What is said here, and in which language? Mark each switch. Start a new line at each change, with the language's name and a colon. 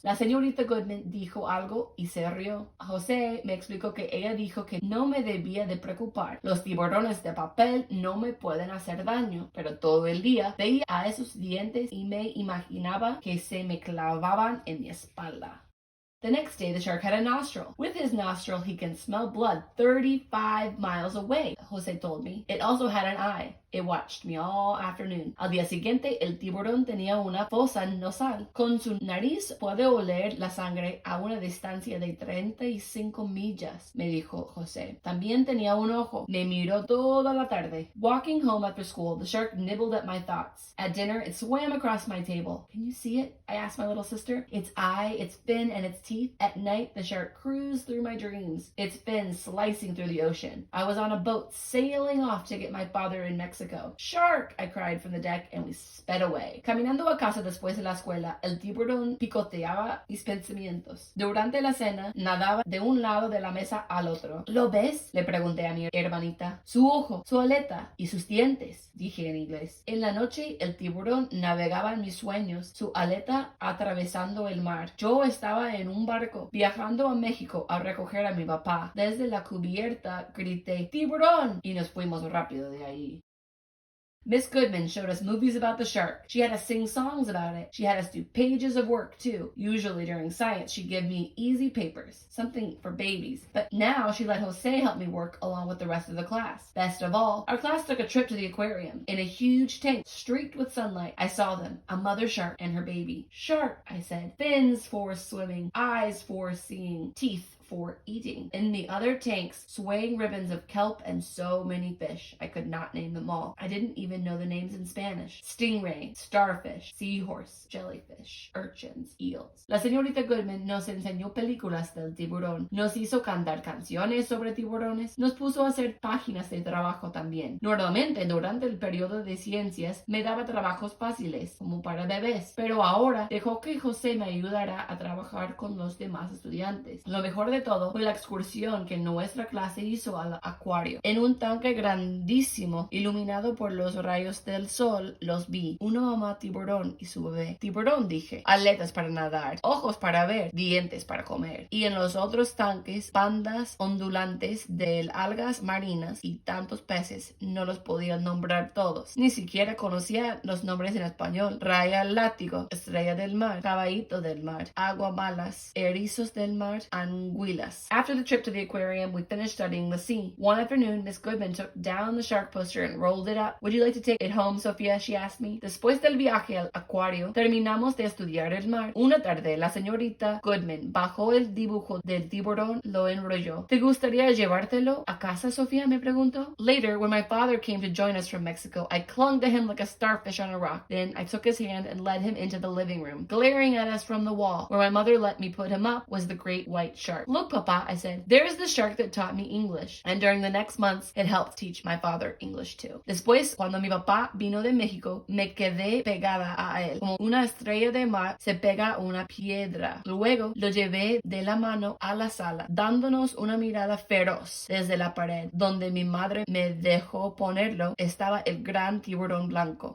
Spanish: La señorita Goodman dijo algo y se rió. José me explicó que ella dijo que no me debía de preocupar. Los tiburones de papel no me pueden hacer daño, pero todo el día veía a esos dientes y me imaginaba que se me clavaban en mi espalda.
English: The next day, the shark had a nostril. With his nostril, he can smell blood 35 miles away, Jose told me. It also had an eye. It watched me all afternoon.
Spanish: Al día siguiente, el tiburón tenía una fosa nasal. Con su nariz puede oler la sangre a una distancia de 35 millas, me dijo José. También tenía un ojo. Me miró toda la tarde.
English: Walking home after school, the shark nibbled at my thoughts. At dinner, it swam across my table. Can you see it? I asked my little sister. Its eye, its fin, and its teeth. At night, the shark cruised through my dreams, its fin slicing through the ocean. I was on a boat sailing off to get my father in Mexico. Shark! I cried from the deck and we sped away.
Spanish: Caminando a casa después de la escuela, el tiburón picoteaba mis pensamientos. Durante la cena, nadaba de un lado de la mesa al otro. ¿Lo ves? Le pregunté a mi hermanita. Su ojo, su aleta y sus dientes, dije en inglés. En la noche, el tiburón navegaba en mis sueños, su aleta atravesando el mar. Yo estaba en un barco viajando a México a recoger a mi papá. Desde la cubierta grité ¡Tiburón! Y nos fuimos rápido de ahí.
English: Miss Goodman showed us movies about the shark. She had us sing songs about it. She had us do pages of work, too. Usually during science, she'd give me easy papers, something for babies. But now she let Jose help me work along with the rest of the class. Best of all, our class took a trip to the aquarium. In a huge tank streaked with sunlight, I saw them, a mother shark and her baby. Shark, I said. Fins for swimming, eyes for seeing, teeth for eating. In the other tanks, swaying ribbons of kelp and so many fish. I could not name them all. I didn't even know the names in Spanish. Stingray, starfish, seahorse, jellyfish, urchins, eels.
Spanish: La señorita Goodman nos enseñó películas del tiburón. Nos hizo cantar canciones sobre tiburones. Nos puso a hacer páginas de trabajo también. Normalmente, durante el periodo de ciencias, me daba trabajos fáciles, como para bebés. Pero ahora dejó que José me ayudara a trabajar con los demás estudiantes. Lo mejor de todo fue la excursión que nuestra clase hizo al acuario. En un tanque grandísimo, iluminado por los rayos del sol, los vi. Una mamá tiburón y su bebé. Tiburón, dije. Aletas para nadar, ojos para ver, dientes para comer. Y en los otros tanques, pandas ondulantes de algas marinas y tantos peces. No los podía nombrar todos. Ni siquiera conocía los nombres en español. Raya látigo, estrella del mar, caballito del mar, aguamalas, erizos del mar, anguilas.
English: After the trip to the aquarium, we finished studying the sea. One afternoon, Miss Goodman took down the shark poster and rolled it up. Would you like to take it home, Sophia? She asked me.
Spanish: Después del viaje al acuario, terminamos de estudiar el mar. Una tarde, la señorita Goodman bajó el dibujo del tiburón, lo enrolló. ¿Te gustaría llevártelo a casa, Sophia? Me preguntó.
English: Later, when my father came to join us from Mexico, I clung to him like a starfish on a rock. Then I took his hand and led him into the living room. Glaring at us from the wall, where my mother let me put him up, was the great white shark. Look, Papa, I said, there is the shark that taught me English. And during the next months, it helped teach my father English too.
Spanish: Después, cuando mi papá vino de México, me quedé pegada a él, como una estrella de mar se pega a una piedra. Luego, lo llevé de la mano a la sala, dándonos una mirada feroz desde la pared, donde mi madre me dejó ponerlo, estaba el gran tiburón blanco.